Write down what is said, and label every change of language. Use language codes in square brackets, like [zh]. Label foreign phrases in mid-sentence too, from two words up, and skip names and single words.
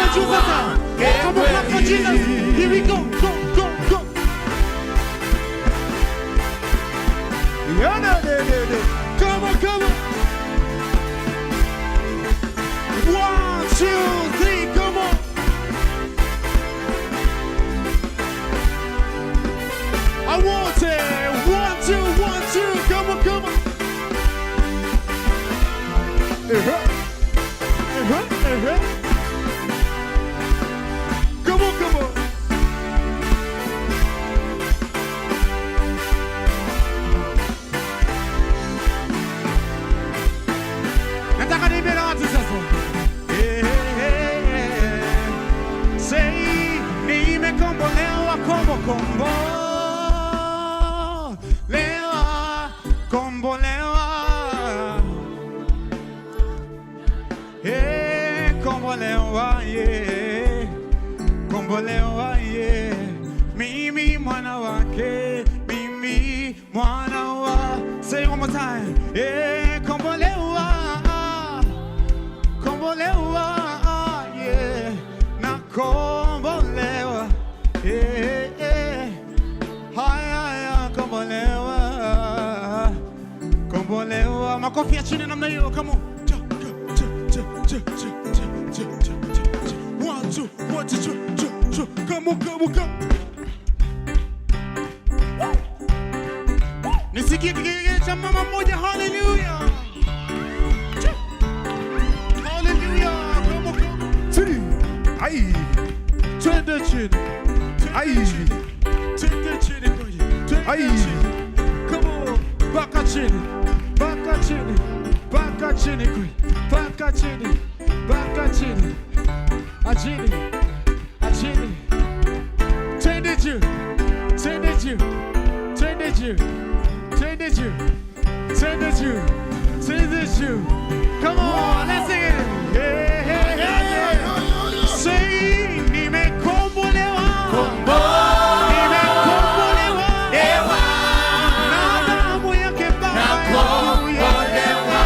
[sw] sasa. [en] Come on, clap for Jesus. Here we go, go, go, go. Come on, come on. 1, 2, 3, come on. I want it. 1, 2, 1, 2. Come on, come on. Come on, come on. [sw] Nataka niimbe na watu sasa. Say nimekombolewa kombo kombo. Lewa kombolewa. Kombolewa yeah. Kombolewa yeah. Mimi mwana wake. Mimi mwana wa. [en] Say it one more time. [sw] Kombolewa. Kombolewa yeah. Na kombolewa yeah. Haya kombolewa. Kombolewa. Makofi ya chini namna hiyo. [en] Come on. 1, 2, 1, 2, come on, come on, come. [sw] Nisikie kigege cha mama moja. Hallelujah. Hallelujah. [en] Come on, come. [sw] Ai. Twende chini. Ai. Twende chini. Ai. [en] Come on. [sw] Baka chini. Baka chini. Baka chini. Baka chini. Baka chini. Ajini. Ajini. Twende juu. Twende juu. Twende juu. Twende juu. Twende juu. Twende juu. [en] Come on, let's sing it. [sw] Hey, hey, hey, hey. Say nimekombolewa. Nimekombolewa. Na damu yake Baba yakuya.